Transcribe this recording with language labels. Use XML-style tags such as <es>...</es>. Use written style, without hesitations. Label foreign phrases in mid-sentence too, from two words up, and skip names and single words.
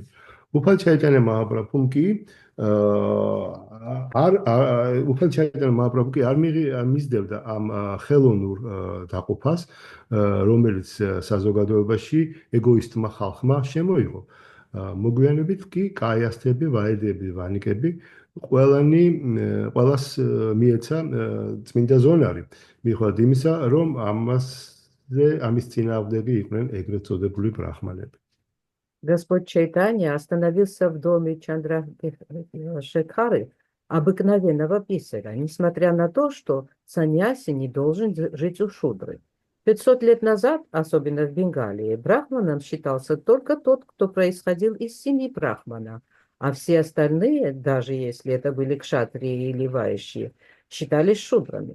<ka>უფალი ჩაიტანია მაჰაპრაბჰუმ კი არ მისდევდა ამ ხელოვნურ დაყოფას, რომელიც საზოგადოებაში ეგოისტმა ხალხმა შემოიღო. მოგვიანებით კი კაიასთები, ვაიდები, ვანიკები ყველას მიეცა წმინდა ზონარი, მიუხედავად იმისა, რომ ამის წინააღმდეგი იყვნენ ეგრეთ წოდებული ბრაჰმანები.</ka> <ru>Господь Чайтанья остановился в доме Чандра Шекхары, обыкновенного писаря, несмотря на то, что саньяси не должен жить у шудры. 500 лет назад, особенно в Бенгалии, брахманом считался только тот, кто происходил из семьи брахмана, а все остальные, даже если это были кшатрии или вайши, считались шудрами.</ru>